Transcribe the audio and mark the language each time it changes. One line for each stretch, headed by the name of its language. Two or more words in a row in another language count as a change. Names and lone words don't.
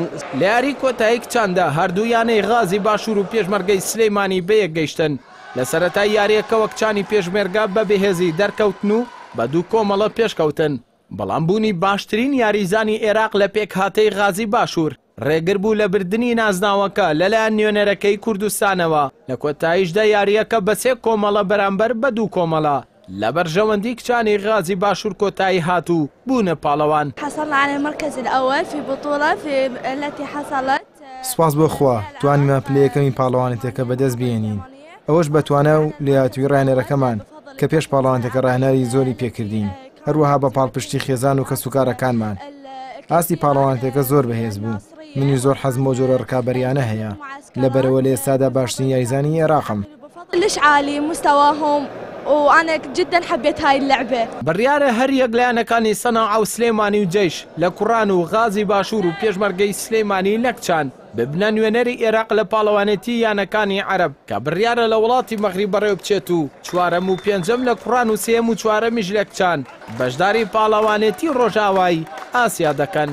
Central Kurdish: لە یاری کۆتایی کچاندا هەردوویانەی غازی باشوور و پێشمەرگەی سلێمانی بەیەک گەیشتن لە سەرەتای یاریەکەوە کچانی پێشمێرگا بە بەهێزی دەرکەوتن و بە 2 کۆمەڵە پێشکەوتن بەڵام بوونی باشترین یاریزانی عێراق لە پێکهاتەی غازی باشوور ڕێگر بوو لە بردننی نازناوەکە لەلایەن نوێنەرەکەی کوردستانەوە لە کۆتاییشدا یاریەکە بە 3 کۆمەڵە بەرامبەر بە 2 کۆمەڵە لە بەرژەوەندی کچانی غازی باشوور کۆتایی هاتوو بوونە پاڵەوان.
Arabic: حصلنا على المركز الأول في بطولة التي حصلت.
Central Kurdish: سپاس بۆ خوا توانیمە پلەیەکەمی پاڵەوانێتەکە بەدەست بێنین ئەوەش بەتوانە و لێهاتووی ڕاهێنەرەکەمان کە پێش پاڵەوانێتەکە ڕاهێنەری زۆری پێکردین هەروەها بە پاڵپشتی خێزان و کەسوکارەکانمان ئاستی پاڵەوانێتەکە زۆر بەهێز بوو منی زۆر حەزم بۆ جۆرە ڕکابەریانە هەیە لەبەرەوە لە ئێستادا باشترین یاریزانی عێراقم.
Arabic: ليش عالي مستواهم وأنا جدا حبيت هاي اللعبة.
Central Kurdish: بڕیارە هەر یەک لایەنەکانی سەناع و سلێمانی و جەیش لە کوڕان و غازی باشوور و پێشمەرگەی سلێمانی لە کچان ببنە نوێنەری عێراق لە پاڵەوانێتی یانەکانی عەرەب کە بڕیارە لە وڵاتی مەغریب بەڕێوە بچێت و 4ەم و 5ەم لە کوڕان و 3ەم و 4ەمیش لە کچان بەشداری پاڵەوانێتی ڕۆژاوایی ئاسیا دەکەن.